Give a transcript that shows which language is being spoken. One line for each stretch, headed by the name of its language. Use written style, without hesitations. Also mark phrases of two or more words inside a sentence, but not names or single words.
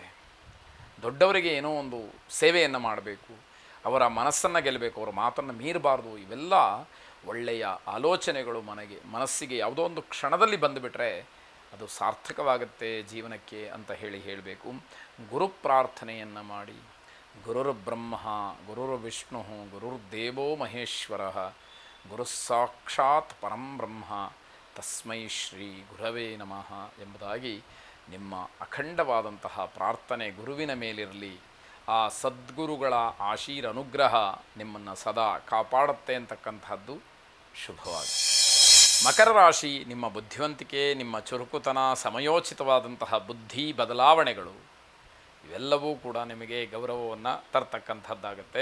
Kannada: ದೊಡ್ಡವರಿಗೆ ಏನೋ ಒಂದು ಸೇವೆಯನ್ನು ಮಾಡಬೇಕು, ಅವರ ಮನಸ್ಸನ್ನು ಗೆಲ್ಲಬೇಕು, ಅವರ ಮಾತನ್ನು ಮೀರಬಾರ್ದು. ಇವೆಲ್ಲ ಒಳ್ಳೆಯ ಆಲೋಚನೆಗಳು ಮನಸ್ಸಿಗೆ ಯಾವುದೋ ಒಂದು ಕ್ಷಣದಲ್ಲಿ ಬಂದುಬಿಟ್ರೆ ಅದು ಸಾರ್ಥಕವಾಗುತ್ತೆ ಜೀವನಕ್ಕೆ ಅಂತ ಹೇಳಬೇಕು. ಗುರು ಪ್ರಾರ್ಥನೆಯನ್ನು ಮಾಡಿ,
Sanskrit: ಗುರುರ್ ಬ್ರಹ್ಮ ಗುರುರ್ ವಿಷ್ಣು ಗುರುರ್ದೇವೋ ಮಹೇಶ್ವರ ಗುರು ಸಾಕ್ಷಾತ್ ಪರಂ ಬ್ರಹ್ಮ ತಸ್ಮೈ ಶ್ರೀ ಗುರವೇ ನಮಃ
Kannada: ಎಂಬುದಾಗಿ ನಿಮ್ಮ ಅಖಂಡವಾದಂತಹ ಪ್ರಾರ್ಥನೆ ಗುರುವಿನ ಮೇಲಿರಲಿ. ಆ ಸದ್ಗುರುಗಳ ಅನುಗ್ರಹ ನಿಮ್ಮನ್ನು ಸದಾ ಕಾಪಾಡುತ್ತೆ ಅಂತಕ್ಕಂಥದ್ದು ಶುಭವಾಗಿ. ಮಕರ ರಾಶಿ, ನಿಮ್ಮ ಬುದ್ಧಿವಂತಿಕೆ, ನಿಮ್ಮ ಚುರುಕುತನ, ಸಮಯೋಚಿತವಾದಂತಹ ಬುದ್ಧಿ ಬದಲಾವಣೆಗಳು ಇವೆಲ್ಲವೂ ಕೂಡ ನಿಮಗೆ ಗೌರವವನ್ನು ತರ್ತಕ್ಕಂಥದ್ದಾಗತ್ತೆ.